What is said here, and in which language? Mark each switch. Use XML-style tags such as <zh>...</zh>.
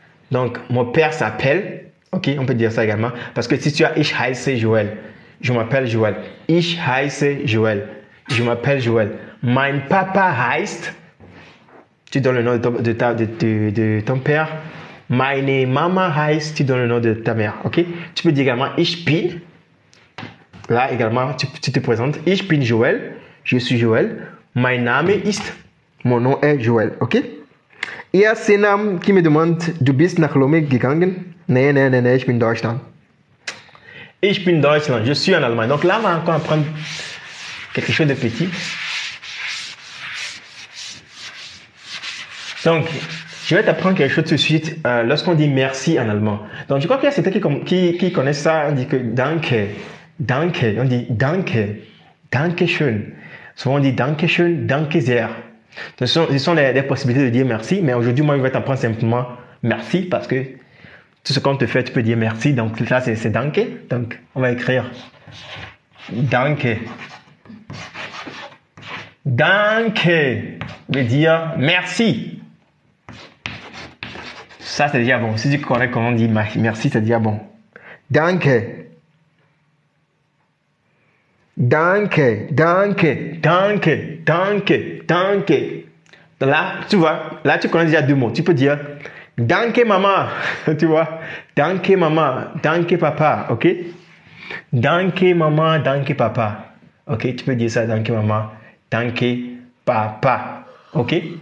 <fr>Donc, mon père s'appelle. Ok, on peut dire ça également. Parce que si tu as</fr> <de>ich heiße Joël,</de> <fr>je m'appelle Joël.</fr> <de>Ich heiße Joël,</de> <fr>je m'appelle Joël.</fr> <de>Mein Papa heißt.</de> <fr>tu donnes le nom de ton père.</fr> <de>Meine Mama heißt,</de> <fr>tu donnes le nom de ta mère. Ok? Tu peux dire également</fr> <de>Ich bin.</de> <fr>Là également, tu te présentes.</fr> <de>Ich bin Joël.</de> <fr>Je suis Joël.</fr> <de>Mein Name ist.</de> <fr>Mon nom est Joël.</fr> <de>Ok?</de> <fr>Il y a Senam qui me demande,</fr> <de>du bist nach Lome gegangen? Nee, ich bin Deutschland. Ich bin Deutschland.</de> <fr>Je suis en Allemagne. Donc là, on va encore apprendre quelque chose de petit. Donc, je vais t'apprendre quelque chose tout de suite lorsqu'on dit merci en allemand. Donc, je crois qu'il y a certains qui connaissent ça. On dit que danke, danke. On dit danke, danke schön. Souvent, on dit</fr> <de>danke schön, danke sehr.</de> <fr>Ce sont des possibilités de dire merci. Mais aujourd'hui, moi, je vais t'apprendre simplement merci parce que tout ce qu'on te fait, tu peux dire merci. Donc, là, c'est danke. Donc, on va écrire danke. Danke veut dire merci. Ça, c'est déjà bon. Si tu connais comment on dit merci, c'est déjà bon.</fr> <de>Danke. Danke, danke, danke, danke, danke.</de> <fr>Là, tu vois, là, tu connais déjà deux mots. Tu peux dire</fr> <de>danke maman,</de> <fr>tu vois.</fr> <de>Danke maman, danke papa, ok? Danke maman, danke papa.</de> <fr>Ok, tu peux dire ça,</fr> <de>danke maman, danke papa.</de> <fr>Ok?</fr>